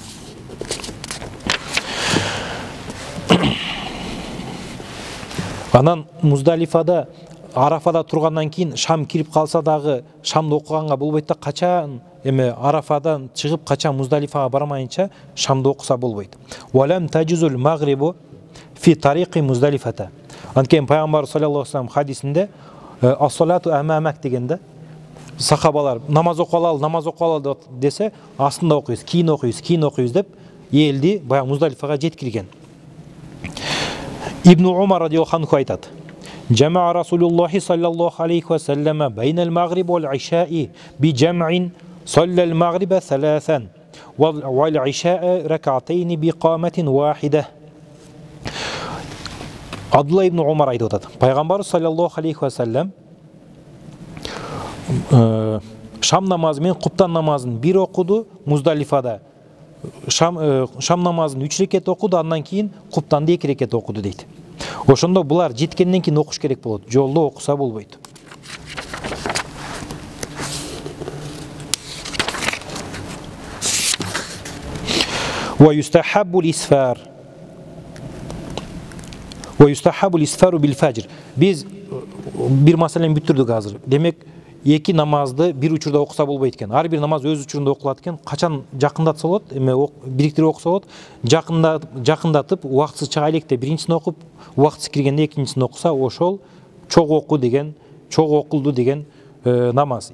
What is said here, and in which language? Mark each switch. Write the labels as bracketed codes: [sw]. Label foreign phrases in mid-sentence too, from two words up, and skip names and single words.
[ky] Анан Муздалифада, Арафада тургандан кийин шам кирип калса дагы шамды окуганга болбойт да, качан Арафадан чыгып качан Муздалифага бармайынча шамды окуса болбойт. [ar] ولم تجز المغرب في طريق مزدلفة. [ky] Анткени пайгамбар [ar] صلى الله عليه وسلم [ky] хадисинде [ar] الصلاة أمامك [ky] дегенде сахабалар намаз окуалал десе, астында окуйбуз, кийин окуйбуз деп элди баягы Муздалифага жеткирген. [ar] ابن عمر رضي الله عنه айтат: "جمع رسول الله صلى الله عليه وسلم بين المغرب والعشاء بجمع صلى المغرب ثلاثا والعشاء ركعتين بإقامة واحدة". [ky] Абдулла ибн Умар айтып атат: пайгамбар [ar] صلى الله عليه وسلم [ky] Шам намазы мен Куптан намазын бир окуду Муздалифада. Шам намазын 3 рекет окуду, андан кийин Куптанды 2 рекет окуду дейт. Ошондо булар жеткенден кийин окуш керек болот. Жолдо окуса болбойт. [ar] ويستحب الإسفار. ويستحب الإسفار بالفجر. [ky] Биз бир маселени бүтүрдүк азыр. Демек, эки намазды бир учурда окуса болбойт экен. Ар бир намаз өз учурунда окулат экен. Качан жакындатса болот, бириктирип окуса болот. Жакындатып, убактысы чыга электе биринчисин окуп, убактысы киргенде экинчисин окуса, ошол чоң окулду деген намаз.